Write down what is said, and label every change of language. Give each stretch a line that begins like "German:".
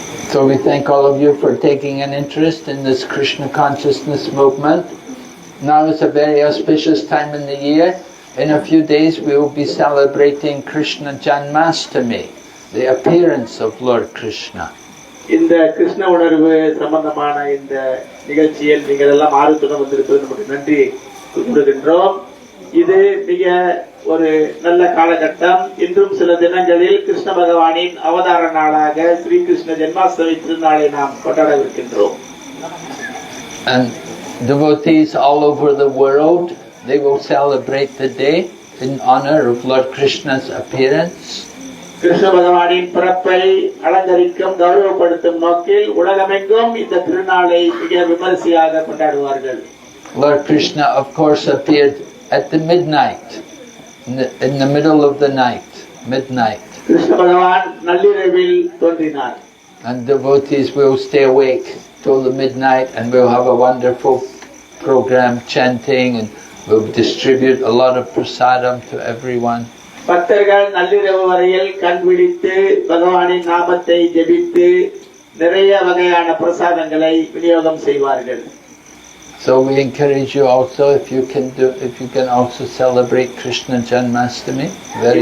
English: So we thank all of you for taking an interest in this Krishna consciousness movement. Now is a very auspicious time in the year. In a few days we will be celebrating Krishna Janmashtami, the appearance of Lord Krishna.
Tamil: இந்த கிருஷ்ண உணர்வு சம்பந்தமான இந்த நிகழ்ச்சியில் நீங்கள் எல்லாம் ஆர்வத்துடன் வந்திருப்பது நமக்கு நன்றி கூறுகின்றோம். இது மிக ஒரு நல்ல காலகட்டம். இன்றும் சில தினங்களில் கிருஷ்ண பகவானின் அவதார நாளாக ஸ்ரீ கிருஷ்ண ஜென்மாஷ்டமி திருநாளை நாம் கொண்டாடவிருக்கின்றோம்.
English: And devotees all over the world, they will celebrate the day in honor of Lord Krishna's appearance.
Tamil: Krishna பகவானின் பிறப்பை அலங்கரிக்கும் கௌரவப்படுத்தும் நோக்கில் உலகமெங்கும் இந்த திருநாளை மிக விமரிசையாக கொண்டாடுவார்கள்.
English: Lord Krishna, of course, appeared at the midnight, in the middle of the night, midnight.
Tamil: Krishna பகவான் நள்ளிரவில் தோன்றினார்.
English: And devotees will stay awake till the midnight, and we'll have a wonderful program chanting, and we'll distribute a lot of prasadam to everyone.
Tamil: பக்தர்கள் நள்ளிரவு வரையில் கண் விழித்து பகவானின் நாமத்தை ஜெபித்து நிறைய வகையான பிரசாதங்களை விநியோகம் செய்வார்கள்.
English: So we encourage you also, if you can also celebrate Krishna Janmashtami. Very